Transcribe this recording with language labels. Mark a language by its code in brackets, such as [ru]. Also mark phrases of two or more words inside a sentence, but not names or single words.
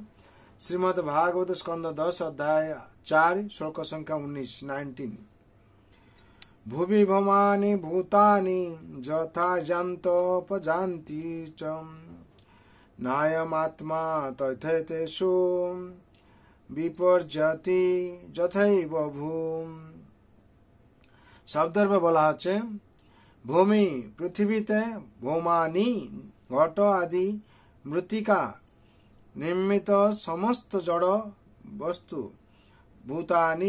[hi] श्रीमद् भागवत स्कंद 10 अध्याय 4 श्लोक संख्या 19। [sa] भुवि भवानि भूतानि यथा जन्तोपजान्ति च नायमात्मा तथैतेषु विपर्जति যথৈব ভূম। [bn] শব্দের বলা হচ্ছে ভূমি পৃথিবীতে, ভৌমানি ঘট আদি, মৃত্তিকা নির্মিত সমস্ত জড় বস্তু, ভূতানি